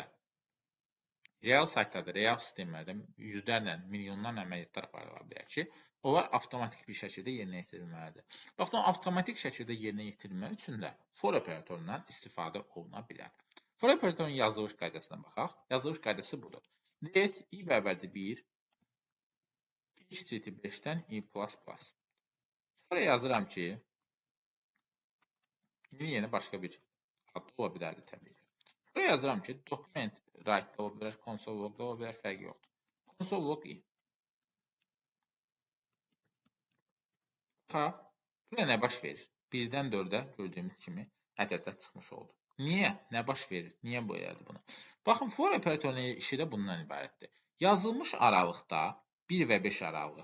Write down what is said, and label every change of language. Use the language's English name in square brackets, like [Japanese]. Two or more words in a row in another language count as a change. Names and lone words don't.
[Azerbaijani] Real saytlarda, real sistemlərdə yüzlərlə, milyonlarla əməliyyatlar aparıla bilər ki, onlar avtomatik bir şəkildə yerinə yetirilməlidir. Baxın, o avtomatik şəkildə yerinə yetirilmək üçün də for operatorundan istifadə oluna bilər. For operatorun yazılış qaydasına baxaq. Yazılış qaydası budur. [English] Let i [Azerbaijani] bərabərdir 1, i kiçikdir 5-dən [English] i plus plus. [Azerbaijani] Sonra yazıram ki, yeni başqa bir adlı ola bilərdi təbii ki. Buraya yazıram ki, [English] document write [Azerbaijani] ola bilər, [English] console log [Azerbaijani] ola bilər, fərqi yoxdur. [English] Console log i. [Azerbaijani] Bax, buraya nə baş verir? 1-dən 4-ə gördüyümüz kimi ədədlər çıxmış oldu. Niyə? Nə baş verir? Niyə bu elədi bunu? Baxın, for operatorunun işi də bundan ibarətdir. Yazılmış aralıqda 1 və 5 aralığı.